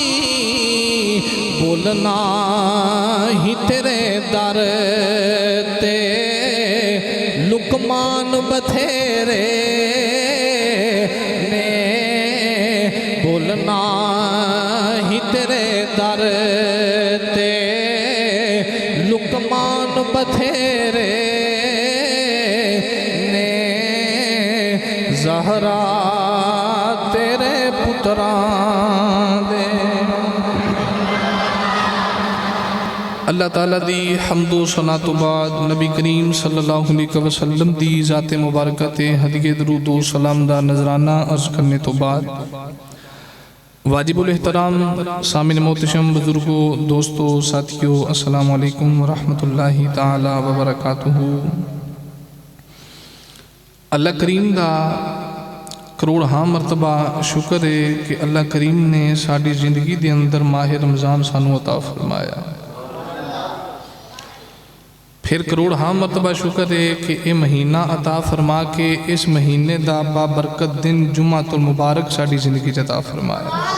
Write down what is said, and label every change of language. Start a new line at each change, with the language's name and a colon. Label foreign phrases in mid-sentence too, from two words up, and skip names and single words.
Punjabi: ਬੋਲਨਾ ਹੀ ਤੇਰੇ ਦਰ ਤੇ ਲੁਕਮਾਨ ਬਥੇਰੇ ਨੇ ਬੋਲਨਾ ਹੀ ਤੇਰੇ ਦਰ ਤੇ ਲੁਕਮਾਨ ਬਥੇਰੇ ਨੇ ਜ਼ਹਰਾ ਤੇਰੇ ਪੁੱਤਰਾਂ ਦੇ ਅੱਲਾਹ ਤਾਲਾ ਦੀ ਹਮਦੋ ਸਨਾ ਤੋ ਬਾਦ ਨਬੀ ਕਰੀਮ
Arabic: صلى الله عليه وسلم
Punjabi: ਦੀ ਜ਼ਾਤ ਮੁਬਾਰਕ ਤੇ ਹਦੀਏ ਦਰੂਦ ਵ ਸਲਾਮ ਦਾ ਨਜ਼ਰਾਨਾ ਅਰਜ਼ ਕਰਨੇ ਤੋ ਬਾਦ ਵਾਜਿਬੁਲ ਏਹਤਰਾਮ ਸਾਮਿਨ ਮੋਹਤਰਮ ਬੁਜ਼ੁਰਗੋਂ ਦੋਸਤੋਂ ਸਾਥੀਓਂ
Arabic: السلام عليكم ورحمة الله تعالى وبركاته.
Punjabi: ਅੱਲਾਹ ਕਰੀਮ ਦਾ ਕਰੋੜ ਹਾਂ ਮਰਤਬਾ ਸ਼ੁਕਰ ਹੈ ਕਿ ਅੱਲਾਹ ਕਰੀਮ ਨੇ ਸਾਡੀ ਜ਼ਿੰਦਗੀ ਕੇ ਅੰਦਰ ਮਾਹ ਰਮਜ਼ਾਨ ਸਾਨੂੰ ਅਤਾ ਫ਼ਰਮਾਇਆ। ਫਿਰ ਕਰੋੜ ਹਾਂ ਮਰਤਬਾ ਸ਼ੁਕਰ ਹੈ ਕਿ ਯਹ ਮਹੀਨਾ ਅਤਾ ਫ਼ਰਮਾ ਕੇ
Urdu: اس مہینے کا بابرکت دن
Punjabi: ਜੁੱਮਾਤੁਲ ਮੁਬਾਰਕ ਸਾਡੀ ਜ਼ਿੰਦਗੀ ਅਤਾ ਫ਼ਰਮਾਇਆ।